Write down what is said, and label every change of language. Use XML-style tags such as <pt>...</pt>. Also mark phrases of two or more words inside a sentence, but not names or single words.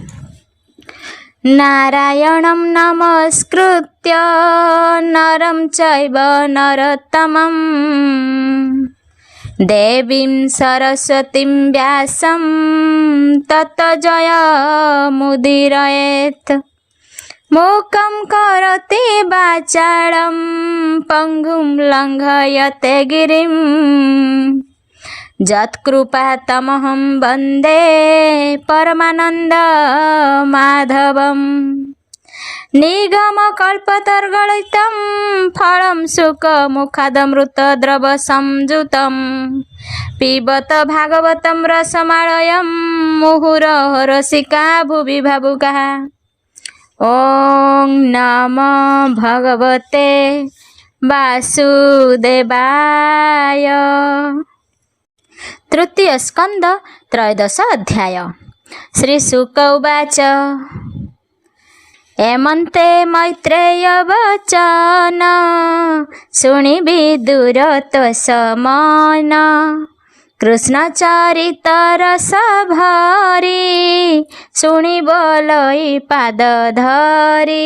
<sa>ନାରାୟଣଂ ନମସ୍କୃତ୍ୟ ନରଂ ଚୈବ ନରୋତ୍ତମଂ ଦେବୀଂ ସରସ୍ୱତୀଂ ବ୍ୟାସଂ ତତୋ ଜୟମୁଦୀରୟେତ୍। ମୂକଂ କରୋତି ବାଚାଳଂ ପଙ୍ଗୁଂ ଲଙ୍ଘୟତେ ଗିରିଂ যৎকৃপাতমহং বন্দে পরমানন্দ মাধবম। নিগমকল্পতর্গলিতং ফলং শুকমুখাদমৃতদ্রব সংযুতং পিবত ভাগবতং রসমালয়ং মুহুরঃ রসিকা ভুবি ভাবুকাঃ। ওং নমো ভগবতে বাসুদেবায়।</sa> <or>ତୃତୀୟ ସ୍କନ୍ଦ ତ୍ରୟୋଦଶ ଅଧ୍ୟାୟ। ଶ୍ରୀ ଶୁକ ଉବାଚ ଏମନ୍ତେ ମୈତ୍ରେୟ ବଚନ ଶୁଣି ବିଦୁର ତୋଷମନ କୃଷ୍ଣ ଚରିତ ରସ ଭରି ଶୁଣି ବୋଲଇ ପାଦ ଧରି।</or>